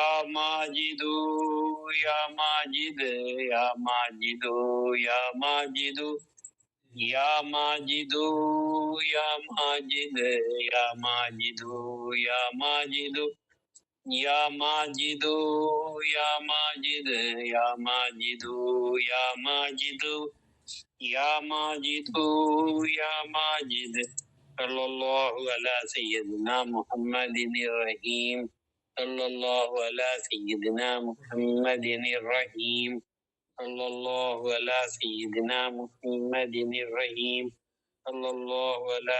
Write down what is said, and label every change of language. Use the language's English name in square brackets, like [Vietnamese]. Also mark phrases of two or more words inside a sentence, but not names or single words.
[Arabic] ماجدو یا ماجد یا ماجدو یا ماجدو یا ماجدو یا ماجد یا ماجدو یا ماجدو یا ماجدو یا ماجد یا ماجدو یا ماجدو یا ماجدو یا ماجد۔ صلی اللہ علی سیدنا محمد الرحیم، صلی اللہ علی سیدنا محمد الرحیم، صلی اللہ علی سیدنا محمد الرحیم، صلی اللہ علی